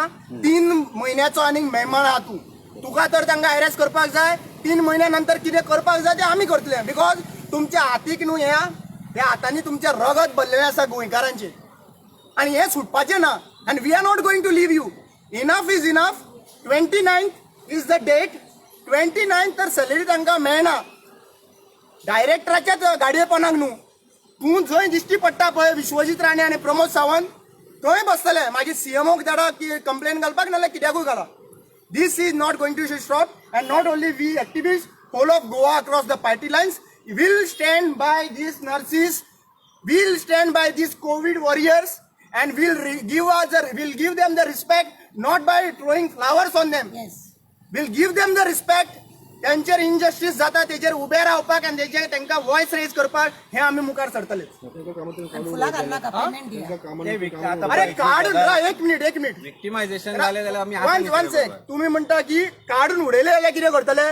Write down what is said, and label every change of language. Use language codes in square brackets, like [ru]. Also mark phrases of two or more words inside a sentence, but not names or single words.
[kok] 3 महिन्याचो आनीक मेहमान आहा तूं. तुका तर तांकां हॅरेस करपाक जाय. 3 महिन्या नंतर कितें करपाक जाय तें आमी करतले. बिकॉज तुमच्या हातीक न्हू ह्या हातांनी तुमचें रगत भरलेलें आसा गोंयकारांचें, आनी हें सुटपाचें ना. [en] आनी we are not going to leave you. Enough is enough. 29th is the date. [kok] 29th तर सॅलरी तांकां मेळना. डायरेक्टराच्याच गाडयेपणाक न्हू. तूं जंय दिश्टी पडटा पळय विश्वजीत राणे आनी प्रमोद सावंत, थंय बसतले. मागीर सीएमओक धाडा की कंप्लेन घालपाक, नाल्यार कित्याकूय घाला. [en] This is not going to stop, and not only we activists, whole of Goa across the party lines will stand by these nurses, will stand by these COVID warriors, and will give them the respect, not by throwing flowers on them. Yes. We'll give them the respect. [kok] त्यांचेर इनजस्टीस जाता तेजेर उबे रावपाक आनी तांकां [en] voice raise [kok] करपाक हे आमी मुखार सरतले. फुलां घालनाका, पेमेंट दिया. अरे काढून एक मिनिट विक्टिमायझेशन जालें जाल्यार आमी [en] one sec. [kok] तुम्ही म्हणटा की काढून उडयले जाल्यार कितें करतले?